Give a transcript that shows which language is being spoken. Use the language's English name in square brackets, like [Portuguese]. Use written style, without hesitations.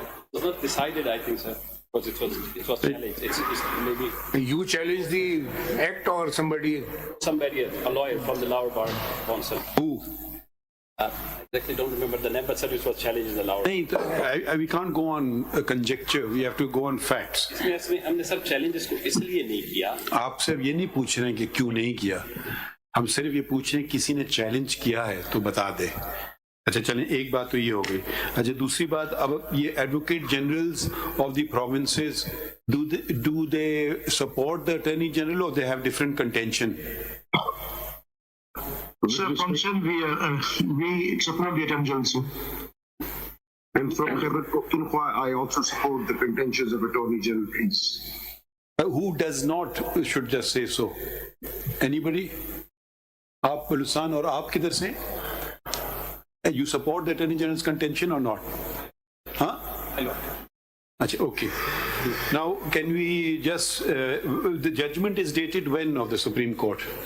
[English] It was not decided, I think, sir. Because it was challenged. It's maybe You challenge the act or somebody? somebody, a lawyer from the lower bar council. Who? I exactly don't remember the name, but sir, it was challenged in the lower. [Hindi] नहीं, [English] we can't go on a conjecture, we have to go on facts. [Hindi] हमने sir challenge इसको इसलिए नहीं किया. आप सिर्फ ये नहीं पूछ रहे हैं कि क्यों नहीं किया, हम सिर्फ ये पूछ रहे हैं किसी ने चैलेंज किया है तो बता दे. अच्छा चलें, एक बात तो ये हो गई. अच्छा, दूसरी बात, अब ये [English] Advocate generals of the provinces, do they support the attorney general or they have different contention? Sir, from Shem, we support the attorney general, sir. And from Khyber Pakhtunkhwa, I also support the contentions of Attorney General, please. Who does not should just say so? Anybody? [Hindi] आप बलूचिस्तान और आप किधर से? [English] You support the attorney general's contention or not? Huh? Hello. Achha, okay. Now, can we just the judgment is dated when of the Supreme Court?